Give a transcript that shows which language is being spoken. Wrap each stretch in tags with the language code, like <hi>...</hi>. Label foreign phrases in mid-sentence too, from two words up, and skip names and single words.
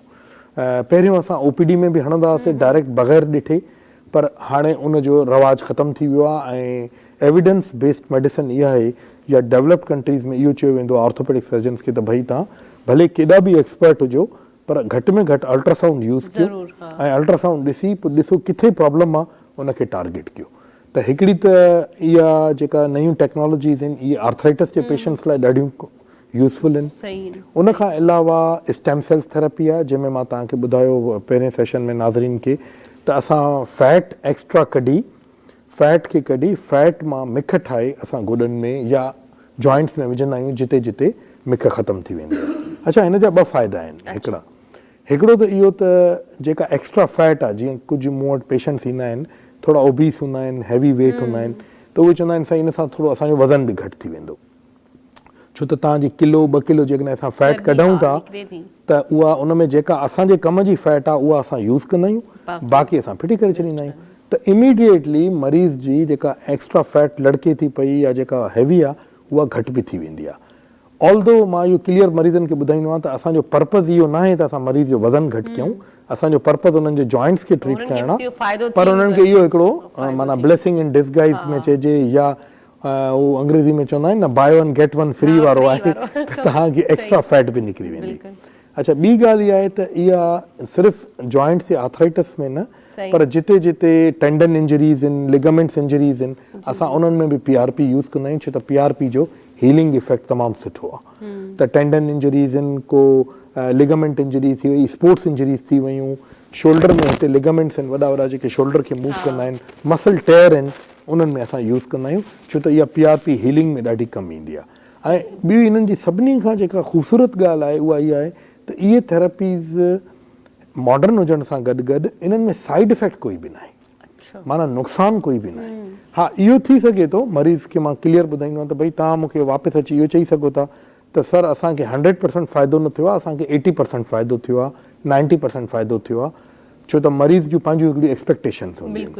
<sd>पहिरियों असां OPD में बि हणंदा हुआसीं डायरेक्ट बग़ैर ॾिठे, पर हाणे उनजो रवाजु ख़तमु थी वियो आहे ऐं</sd> <en>evidence based medicine</en> <sd>इहा आहे या</sd> <en>developed countries</en> <sd>में इहो चयो वेंदो आहे</sd> <en>orthopedic surgeons</en> <sd>खे त भई तव्हां भले केॾा बि एक्सपर्ट हुजो पर घटि में घटि</sd> <en>ultrasound use</en> <sd>कयो ऐं अल्ट्रासाउंड ॾिसी पोइ ॾिसो किथे प्रॉब्लम आहे उनखे टारगेट कयो। त हिकिड़ी त इहा जेका नयूं टेक्नोलॉजीज़ आहिनि इहे आर्थराइटिस जे पेशेंट्स लाइ ॾाढियूं यूज़फुल आहिनि। उन खां अलावा</sd> <en>stem cells therapy</en> <sd>आहे जंहिंमें मां तव्हांखे ॿुधायो पहिरें सेशन में नाज़रीन खे त असां</sd> <en>fat extra</en> <sd>कढी फैट खे कढी फैट मां मिख ठाहे असां गोॾनि में या जॉइंट्स में विझंदा आहियूं जिते जिते मिख ख़तमु थी वेंदी आहे। अच्छा, हिन जा ॿ फ़ाइदा आहिनि। हिकिड़ो त इहो त जेका</sd> <en>extra fat</en> <sd>आहे, जीअं कुझु मूं वटि पेशेंट्स ईंदा आहिनि थोरा ओबीस हूंदा आहिनि,</sd> <en>heavy weight</en> <sd>हूंदा आहिनि, त उहे चवंदा आहिनि साईं इन सां थोरो असांजो वज़न बि घटि थी वेंदो, छो त तव्हांजी किलो 2 किलो जेकॾहिं असां फैट कढूं था त उहा उन में जेका असांजे कम जी फैट आहे उहा असां यूज़ कंदा आहियूं, बाक़ी असां फिटी करे छॾींदा आहियूं। त इमीडिएटली मरीज़ जी जेका</sd> <en>extra fat</en> <sd>लड़के थी पई या जेका हैवी आहे उहा घटि बि थी वेंदी आहे। ऑल्दो मां इहो क्लियर मरीज़नि खे ॿुधाईंदो आहियां त असांजो पर्पज़ इहो न आहे त असां मरीज़ जो वज़न घटि कयूं, असांजो पर्पज़ उन्हनि जे जॉइंट्स खे ट्रीट करणु आहे, पर उन्हनि खे इहो हिकिड़ो माना</sd> <en>blessing in disguise</en> <sd>में चइजे या उहो अंग्रेज़ी में चवंदा आहिनि न</sd> <en>buy one get one free</en> <sd>वारो आहे त तव्हांखे</sd> <en>extra fat</en> <sd>बि निकिरी वेंदी। अच्छा, ॿी ॻाल्हि इहा आहे त इहा सिर्फ़ु जॉइंट्स या आर्थराइटिस में न पर जिते जिते</sd> <en>tendon injuries</en> <sd>आहिनि,</sd> <en>ligaments injuries</en> <sd>आहिनि, असां उन्हनि में बि PRP यूज़ कंदा आहियूं छो त PRP जो</sd> <en>healing effect</en> <sd>तमामु सुठो आहे। त</sd> <en>tendon injuries</en> <sd>आहिनि, को</sd> <en>ligament injury</en> <sd>थी वई,</sd> <en>sports injuries</en> <sd>थी वियूं, शोल्डर में हिते लिगामेंट्स आहिनि वॾा वॾा जेके शोल्डर खे मूव कंदा आहिनि,</sd> <en>muscle tear</en> <sd>आहिनि, उन्हनि में असां यूज़ कंदा आहियूं छो त इहा PRP हीलिंग में ॾाढी कमु ईंदी आहे। ऐं ॿियूं इन्हनि जी सभिनी खां जेका ख़ूबसूरत ॻाल्हि आहे उहा इहा आहे त इहे थेरेपीज़ मॉडर्न हुजण सां गॾु गॾु इन्हनि में</sd> <en>side effect</en> <sd>कोई बि न आहे, माना नुक़सानु कोई बि न आहे। हा, इहो थी सघे थो मरीज़ खे मां क्लियर ॿुधाईंदो आहियां त भई तव्हां मूंखे वापसि अची इहो चई सघो था त सर असांखे 100% फ़ाइदो न थियो आहे, असांखे 80% फ़ाइदो थियो आहे, 90% फ़ाइदो थियो आहे, छो त मरीज़ जूं पंहिंजूं हिकिड़ियूं एक्सपेक्टेशन्स हूंदियूं आहिनि।</sd>